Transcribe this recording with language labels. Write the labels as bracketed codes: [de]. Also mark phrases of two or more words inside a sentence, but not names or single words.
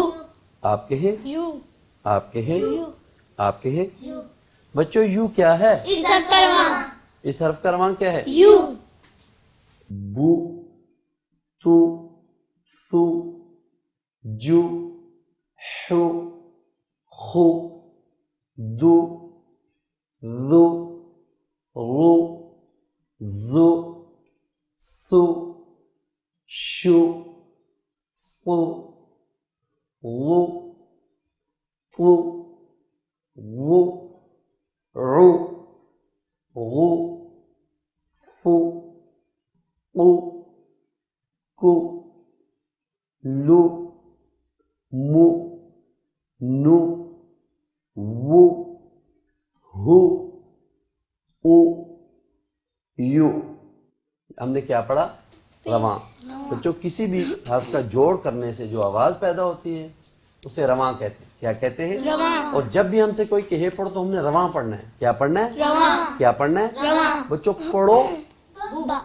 [ur] آپ کہیں یو آپ کہیں آپ کہیں یو بچوں یو کیا ہے اس حرف کا رواں اس حرف کا رواں کیا ہے یو بو تو سو جو حو خو دو ذو رو زو سو شو صو غو طو وو عو غو فو قو کو لو مو نو وو ہو او یو ہم نے کیا پڑھا رواں بچوں کسی بھی حرف کا جوڑ کرنے سے جو آواز پیدا ہوتی ہے اسے رواں کہتے ہیں کیا کہتے ہیں رواں اور جب بھی ہم سے کوئی کہے پڑھو تو ہم نے رواں پڑھنا ہے کیا پڑھنا ہے رواں کیا پڑھنا ہے رواں بچوں پڑھو با